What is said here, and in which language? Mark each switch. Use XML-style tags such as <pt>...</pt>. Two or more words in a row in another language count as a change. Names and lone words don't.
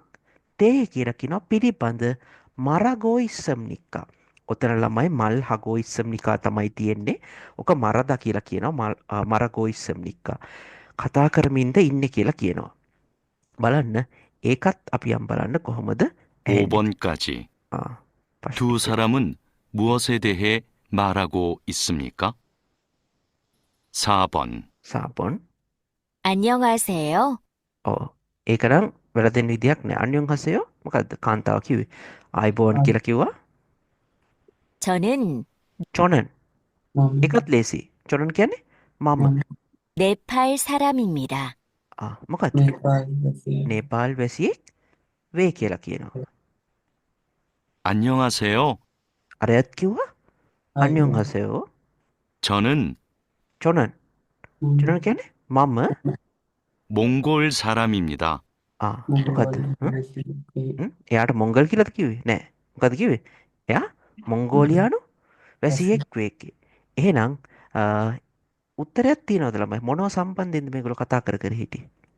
<si>තේහි කියලා කියනවා පිළිබඳ මරගෝයිසම්නිකා. ඔතන ළමයි</si> <ko>මල් හගෝයිසම්නිකා</ko> <si>තමයි තියෙන්නේ. ඔක මරදා කියලා කියනවා මරගෝයිසම්නිකා. කතා කරමින්ද ඉන්නේ කියලා කියනවා. බලන්න ඒකත් අපි යම් බලන්න කොහොමද?</si> <ko>5번까지. 두</ko> <si>ප්‍රශ්න.</si> <ko>사람은 무엇에 대해 말하고 있습니까? 4번. 4번. 안녕하세요.</ko> <si>ඒකනම් වැරදෙන විදියක් නෑ.</si> <ko>අන්‍යං හසයෝ</ko> <si>මොකද්ද? කාන්තාව කිව්වේ. ආයිබෝන් කියලා කිව්වා.</si> <ko>저는</ko> <si>චොනන්. ඒකත් ලේසි. චොනන් කියන්නේ මම.</si> <ko>네팔 사람입니다.</ko> <si>මොකද්ද? නේපාල් වැසියෙක් වේ කියලා කියනවා.</si> <ko>안녕하세요.</ko> <si>අරයත් කිව්වා</si> <ko>අන්‍යං හසයෝ 저는</ko> <si>චොනන්. චොනන් කියන්නේ මම</si> <ko>몽골 사람입니다.</ko> <si>මොකද්ද? එයාට මොංගල් කියලාද කිව්වේ? නෑ. මොකද්ද කිව්වේ? එයා මොංගෝලියානු වැසියෙක් වේ. එහෙනම් උත්තරයක් තියෙනවද ළමයි? මොනවා සම්බන්ධයෙන්ද මේගොල්ලෝ කතා කර කර හිටියේ?</si>